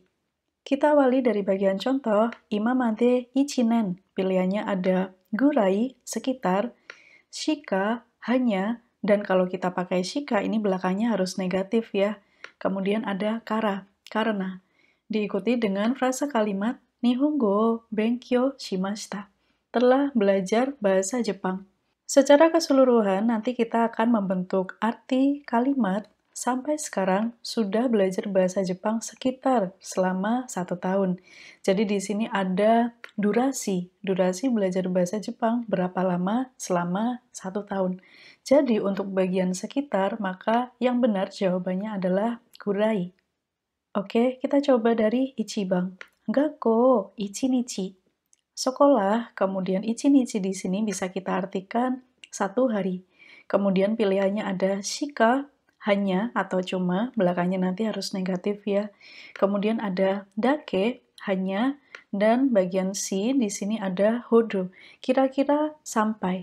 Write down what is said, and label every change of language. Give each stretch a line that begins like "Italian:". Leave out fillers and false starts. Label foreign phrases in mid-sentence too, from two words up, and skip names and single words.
Indonesian: Kita awali dari bagian contoh,
Japanese: 今まで一年.
Indonesian: Pilihannya ada gurai, sekitar, shika, hanya, dan kalau kita pakai shika, ini belakangnya harus negatif ya. Kemudian ada kara, karena. Diikuti dengan frasa kalimat,
Japanese: 日本語勉強しました.
Indonesian: Telah belajar bahasa Jepang. Secara keseluruhan, nanti kita akan membentuk arti kalimat. Sampai sekarang sudah belajar bahasa Jepang sekitar selama 1 tahun. Jadi di sini ada durasi. Durasi belajar bahasa Jepang berapa lama? Selama 1 tahun. Jadi untuk bagian sekitar, maka yang benar jawabannya adalah kurai. Oke, kita coba dari ichibang.
Japanese: 学校、一日.
Indonesian: Sekolah, kemudian ichinichi di sini bisa kita artikan 1 hari. Kemudian pilihannya ada shika, hanya atau cuma, belakangnya nanti harus negatif ya. Kemudian ada dake, hanya, dan bagian si di sini ada hodo, kira-kira sampai.